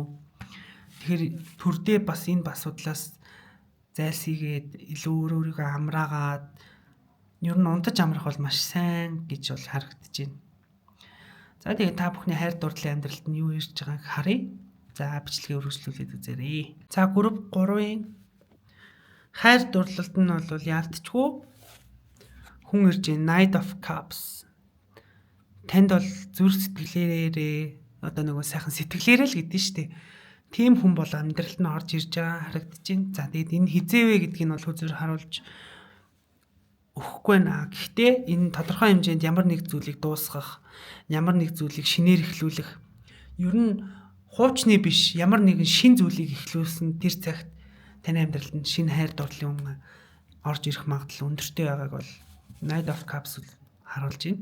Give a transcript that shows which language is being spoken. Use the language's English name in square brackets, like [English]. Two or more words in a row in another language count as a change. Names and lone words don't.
[Mongolian] Тэгэхээр төрдөө бас энэ асуудлаас зайлсхийгээд илүү өөрийгөө амраагаад ер нь унтаж амрах бол маш сайн гэж бол харагдаж байна. За тэгээд та бүхний хайр дурлалын амьдралд нь юу ирж байгааг харъя. За бичлэгээ үргэлжлүүлээд үзээрэй. За групп 3-ын хайр дурлалд нь бол яалтчгүй хүн ирж байна. Knight of Cups. Танд бол зүрх сэтгэлээрээ одоо нөгөө сайхан сэтгэлээрээ л гэдэг нь шүү дээ. Тийм хүн бол амьдралд нь орж ирж байгаа харагдаж байна. За тэгээд энэ хизээвэ гэдгийг нь бол хүзээр харуулж өгөхгүй наа. Гэхдээ энэ тодорхой хэмжээнд ямар нэг зүйлийг дуусгах, ямар нэг зүйлийг шинээр эхлүүлэх, ер нь хуучны биш ямар нэгэн шин зүйлийг эхлүүлсэн тэр цагт таны амьдралд шинэ хайр дурлалын хүн орж ирэх магадлал өндөртэй байгааг бол Knight of Cups харуулж байна.